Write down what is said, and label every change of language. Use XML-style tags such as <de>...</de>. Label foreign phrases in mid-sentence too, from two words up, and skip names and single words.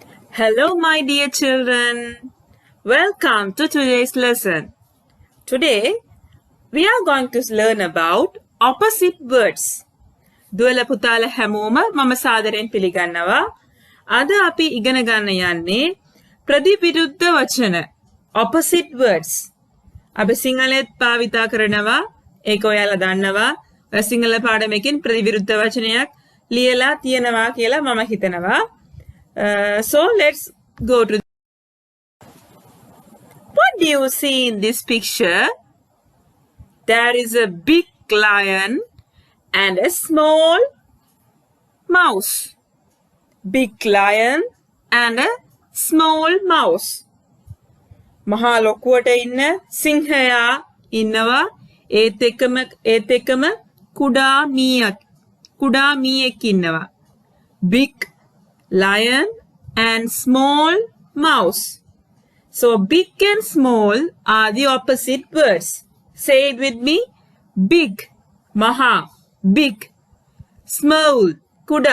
<en>Hello, my dear children. Welcome to today's lesson. Today, we are going to learn about opposite words.</en> <si>දුවල පුතාල හැමෝම මම සාදරයෙන් පිළිගන්නවා. අද අපි ඉගෙන ගන්න යන්නේ ප්‍රතිවිරුද්ධ වචන</si> <en>opposite words.</en> <si>අපි සිංහලෙත් භාවිතා කරනවා. ඒක ඔයාලා දන්නවා. ඔය සිංහල පාඩමකින් ප්‍රතිවිරුද්ධ වචනයක් ලියලා තියෙනවා කියලා මම හිතනවා.</si> <en>So let's go to. What do you see in this picture? There is a big lion and a small mouse. Big lion and a small mouse.</en> <si>මහා ලොකුවට ඉන්න සිංහයා ඉන්නවා. ඒත් එක්කම කුඩා මීයක් ඉන්නවා.</si> <en>Big lion and small mouse. So big and small are the opposite words. Say it with me. Big, maha, big. Small, kuda.</en>